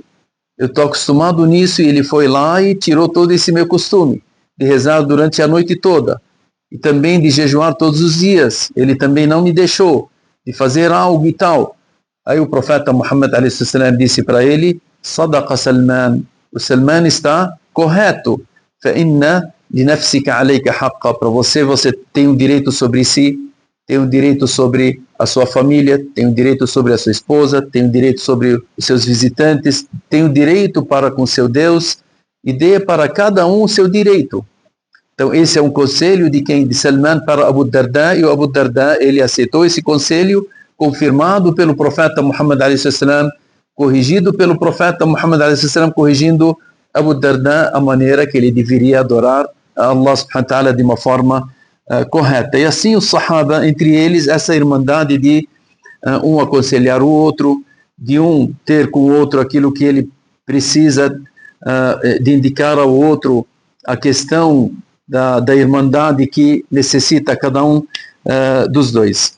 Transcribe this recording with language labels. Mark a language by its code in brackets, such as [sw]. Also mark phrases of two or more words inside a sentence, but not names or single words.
[pt] Eu estou acostumado nisso, e ele foi lá e tirou todo esse meu costume de rezar durante a noite toda. E também de jejuar todos os dias. Ele também não me deixou de fazer algo e tal. Aí o profeta Muhammad a.s. disse para ele: Sadaqa Salman. O Salman está correto. [ar] فَإِنَّ لِنَفْسِكَ عَلَيْكَ حَقًّا. [pt] Para você tem um direito sobre si, tem um direito sobre a sua família, tem um direito sobre a sua esposa, tem um direito sobre os seus visitantes, tem um direito para com seu Deus, e dê para cada um o seu direito. Então esse é um conselho de quem? De Salman para Abu Darda, e o Abu Darda ele aceitou esse conselho, confirmado pelo profeta Muhammad a.s., corrigido pelo profeta Muhammad a.s., corrigindo Abu Darda a maneira que ele deveria adorar a Allah [ar] سبحانه وتعالى [pt] de uma forma correta. E assim os Sahaba, entre eles, essa irmandade de um aconselhar o outro, de um ter com o outro aquilo que ele precisa, de indicar ao outro a questão da irmandade que necessita cada um dos dois.